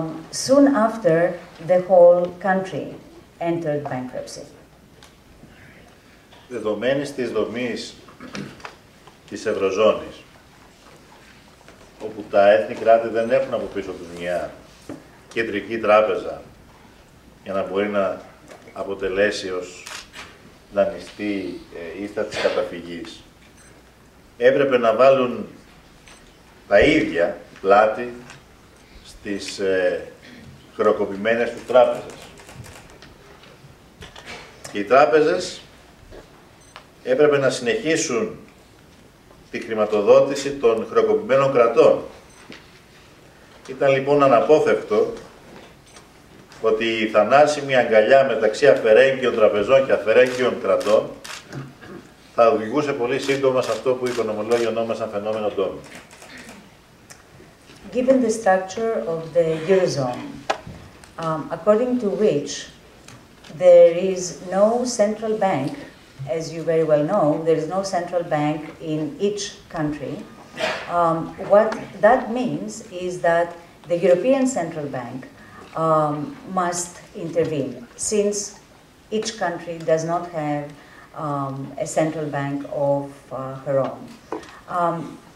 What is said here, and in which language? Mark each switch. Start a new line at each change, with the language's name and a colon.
English: Soon after, the whole country entered bankruptcy.
Greek: Δεδομένης της δομής της Ευρωζώνης, όπου τα έθνη κράτη δεν έχουν από πίσω τους μια κεντρική τράπεζα για να μπορεί να αποτελέσει ως δανειστή ίστα της καταφυγής, έπρεπε να βάλουν τα ίδια πλάτη στις χρεοκοπημένες τους τράπεζες. Και οι τράπεζες έπρεπε να συνεχίσουν τη χρηματοδότηση των χρεοκοπημένων κρατών. Ήταν λοιπόν αναπόφευκτο ότι η θανάσιμη αγκαλιά μεταξύ αφαιρέγγιων τραπεζών και αφαιρέγγιων κρατών θα οδηγούσε πολύ σύντομα σε αυτό που οι οικονομολόγοι ονόμασαν φαινόμενο ντόμινο.
English: Given the structure of the Eurozone, according to which there is no central bank, as you very well know, there is no central bank in each country. What that means is that the European Central Bank must intervene, since each country does not have a central bank of her own.